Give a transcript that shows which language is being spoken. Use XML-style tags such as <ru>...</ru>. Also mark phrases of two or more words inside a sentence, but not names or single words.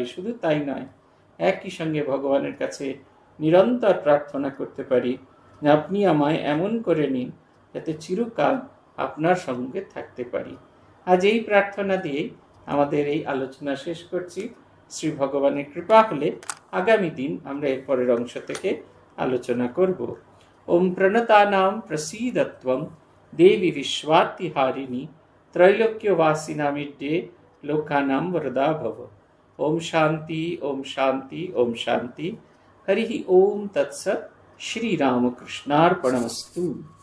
<bn>শুধু তাই নয়, একই সঙ্গে ভগবানের কাছে নিরন্তর প্রার্থনা করতে পারি যে আপনি আমায় এমন করে নিন যাতে চিরকাল আপনার সঙ্গে থাকতে পারি। আজ এই প্রার্থনা দিয়েই আমাদের এই আলোচনা শেষ করছি। শ্রী ভগবানের কৃপা হলে আগামী দিন আমরা এর পরের অংশ থেকে আলোচনা করব।</bn> <sa>ওম প্রণতানাম প্রসীদত্বম দেবী বিশ্বাতিহারিণী त्रैलोक्यवासिनामिड्डे लोकानां वरदा भव। ओम शांति ओम शांति ओम शांति। हरि ओम तत्सत्। श्री रामकृष्णार्पणमस्तु।</sa>